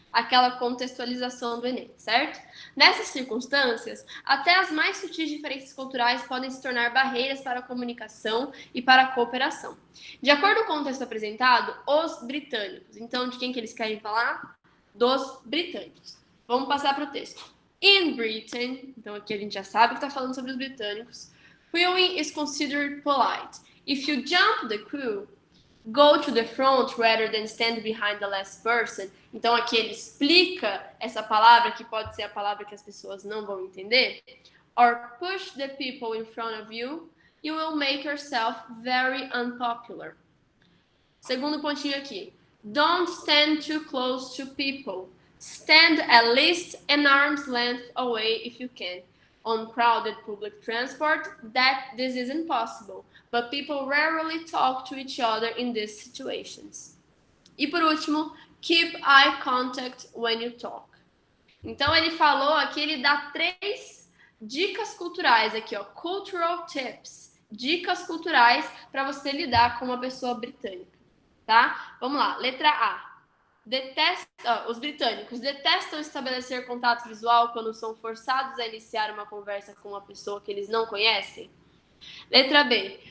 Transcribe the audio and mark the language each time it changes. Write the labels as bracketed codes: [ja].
[pt] Aquela contextualização do Enem, certo? Nessas circunstâncias, até as mais sutis diferenças culturais podem se tornar barreiras para a comunicação e para a cooperação. De acordo com o texto apresentado, os britânicos. Então, de quem que eles querem falar? Dos britânicos. Vamos passar para o texto. [en] In Britain, [pt] então aqui a gente já sabe que está falando sobre os britânicos. [en] Queuing is considered polite. If you jump the queue, go to the front rather than stand behind the last person. [pt] Então aqui ele explica essa palavra, que pode ser a palavra que as pessoas não vão entender. [en] Or push the people in front of you, you will make yourself very unpopular. [pt] Segundo pontinho aqui. [en] Don't stand too close to people. Stand at least an arm's length away if you can. on crowded public transport that this isn't possible, but people rarely talk to each other in these situations. [pt] E por último, [en] keep eye contact when you talk. [pt] Então ele falou aqui, ele dá 3 dicas culturais aqui, ó, [en] cultural tips, [pt] dicas culturais para você lidar com uma pessoa britânica, tá? Vamos lá, letra A. Os britânicos detestam estabelecer contato visual quando são forçados a iniciar uma conversa com uma pessoa que eles não conhecem. Letra B.